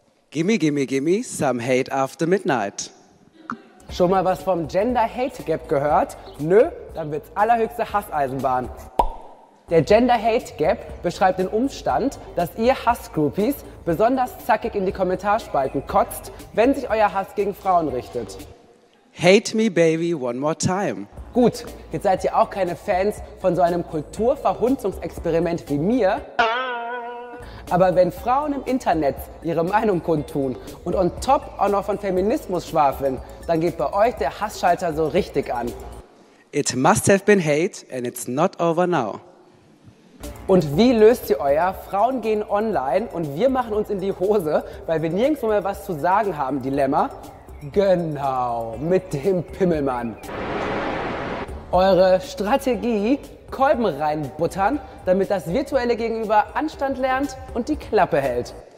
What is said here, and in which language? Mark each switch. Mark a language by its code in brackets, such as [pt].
[en] Gimme, gimme, gimme some hate after midnight. [de] Schon mal was vom Gender Hate Gap gehört? Nö? Dann wird's allerhöchste Hasseisenbahn. Der Gender Hate Gap beschreibt den Umstand, dass ihr Hassgroupies besonders zackig in die Kommentarspalten kotzt, wenn sich euer Hass gegen Frauen richtet. [en] Hate me baby one more time. [de] Gut, jetzt seid ihr auch keine Fans von so einem Kulturverhunzungsexperiment wie mir. Aber wenn Frauen im Internet ihre Meinung kundtun und on top auch noch von Feminismus schwafeln, dann geht bei euch der Hassschalter so richtig an. [en] It must have been hate and it's not over now. [de] Und wie löst ihr euer Frauen gehen online und wir machen uns in die Hose, weil wir nirgendwo mehr was zu sagen haben, Dilemma? Genau, mit dem Pimmelmann. Eure Strategie: Kolben reinbuttern, damit das virtuelle Gegenüber Anstand lernt und die Klappe hält.